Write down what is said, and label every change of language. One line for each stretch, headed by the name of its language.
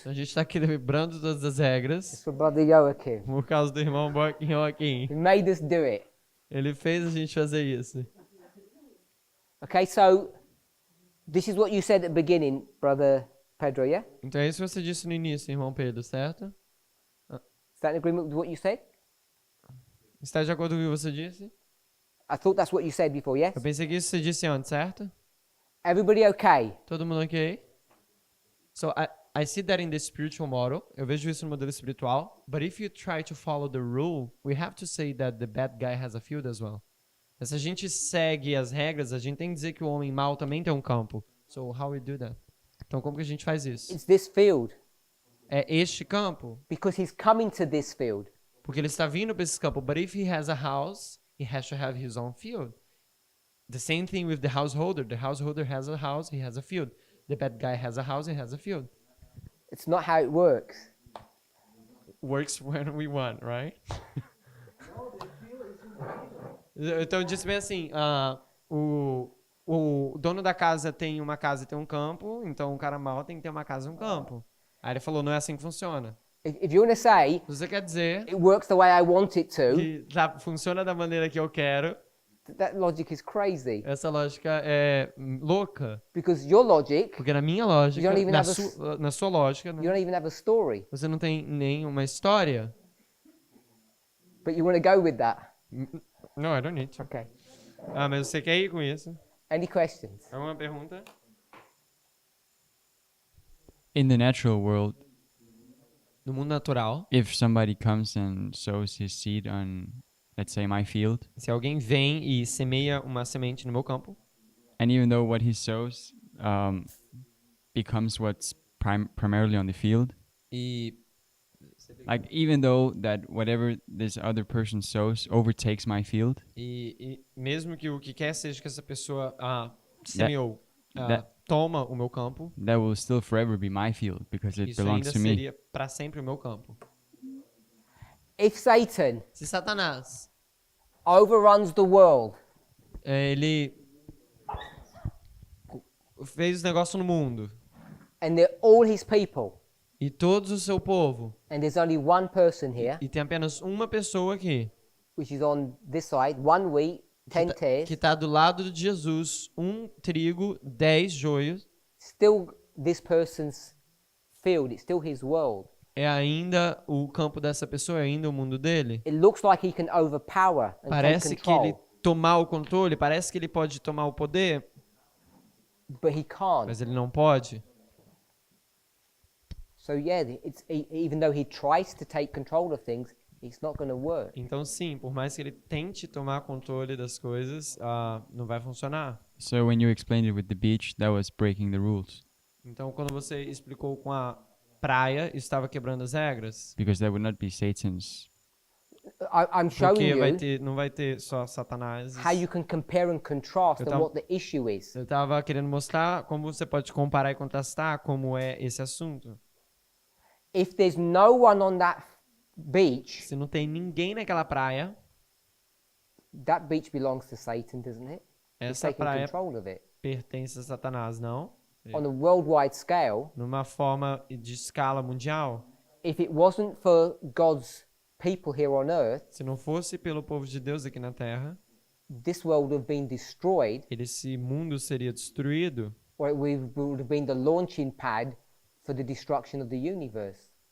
Portuguese: Então a gente está quebrando todas as regras
English: For Brother Joachim.
Portuguese: por causa do irmão Joaquim.
English: He made us do it.
Portuguese: Ele fez a gente fazer isso.
English: Okay, so this is what you said at the beginning, Brother Pedro, yeah?
Portuguese: Então é isso que você disse no início, irmão Pedro, certo?
English: Is that in agreement with what you said?
Portuguese: Está de acordo com o que você disse?
English: I thought that's what you said before, yes?
Portuguese: Eu pensei que isso você disse antes, certo?
English: Everybody okay?
Portuguese: Todo mundo ok?
English: So I see that in the spiritual model.
Portuguese: Eu vejo isso no modelo espiritual.
English: But if you try to follow the rule, we have to say that the bad guy has a field as well.
Portuguese: Mas se a gente segue as regras, a gente tem que dizer que o homem mau também tem um campo.
English: So how we do that?
Portuguese: Então como que a gente faz isso?
English: It's this field.
Portuguese: É este campo,
English: Because he's coming to this field.
Portuguese: porque ele está vindo para esse campo.
English: But if he has a house, he has to have his own field. The same thing with the householder. The householder has a house, he has a field. The bad guy has a house, he has a field. It's not how it works. Works when we want, right?
Portuguese: Então diz bem assim, o dono da casa tem uma casa e tem um campo, então o cara mau tem que ter uma casa e um campo. Aí ele falou, não é assim que funciona.
English: If you want to say
Portuguese: Se você quer dizer
English: it works the way I want it to,
Portuguese: que funciona da maneira que eu quero,
English: that logic is crazy.
Portuguese: essa lógica é louca.
English: Because your logic,
Portuguese: Porque na minha lógica,
English: You don't even
Portuguese: na sua lógica,
English: you don't even have a story.
Portuguese: você não tem nenhuma história.
English: But you want to go with that. No, I don't need to. Okay.
Portuguese: Mas você quer ir com isso?
English: Any questions?
Portuguese: Alguma pergunta?
English: In the natural world,
Portuguese: No mundo natural,
English: if somebody comes and sows his seed on, let's say, my field,
Portuguese: se alguém vem e semeia uma semente no meu campo,
English: and even though what he sows becomes what's primarily on the field,
Portuguese: e
English: like even though that whatever this other person sows overtakes my field,
Portuguese: E mesmo que o que quer seja que essa pessoa semeou,
English: that-
Portuguese: toma o meu campo,
English: that will still forever be my field because it
Portuguese: isso
English: belongs
Portuguese: ainda
English: to me.
Portuguese: seria para sempre o meu campo.
English: If Satan
Portuguese: Se Satanás
English: overruns the world
Portuguese: ele fez negócio no mundo
English: and they're all his people,
Portuguese: e todos o seu povo
English: and there's only one person here,
Portuguese: e tem apenas uma pessoa aqui
English: which is on this side, 1 wheat, 10 tares,
Portuguese: que está do lado de Jesus, um trigo, 10 joios,
English: still this person's field, it's still his world.
Portuguese: é ainda o campo dessa pessoa, é ainda o mundo dele.
English: It looks like he can overpower and
Portuguese: Parece
English: take
Portuguese: que ele
English: control,
Portuguese: tomar o controle, parece que ele pode tomar o poder,
English: but he can't.
Portuguese: mas ele não pode.
English: So yeah, even though he tries to take control of things, it's not going to work.
Portuguese: Então sim, por mais que ele tente tomar controle das coisas, não vai funcionar.
English: So when you explained it with the beach, that was breaking the rules
Portuguese: Então quando você explicou com a praia, estava quebrando as regras.
English: because that would not be Satan's. I'm showing
Portuguese: Porque
English: you
Portuguese: não vai ter só Satanás.
English: how you can compare and contrast
Portuguese: Eu
English: and what the issue is.
Portuguese: Eu estava querendo mostrar como você pode comparar e contrastar como é esse assunto.
English: If there's no one on that beach,
Portuguese: Se não tem ninguém naquela praia,
English: that beach belongs to Satan, doesn't it? He's
Portuguese: essa
English: taking
Portuguese: praia
English: control of it.
Portuguese: pertence a Satanás, não?
English: On a worldwide scale,
Portuguese: Numa forma de escala mundial.
English: if it wasn't for God's people here on earth,
Portuguese: Se não fosse pelo povo de Deus aqui na Terra,
English: this world would have been destroyed,
Portuguese: esse mundo seria destruído,
English: or it would have been the launching pad for the destruction of the universe.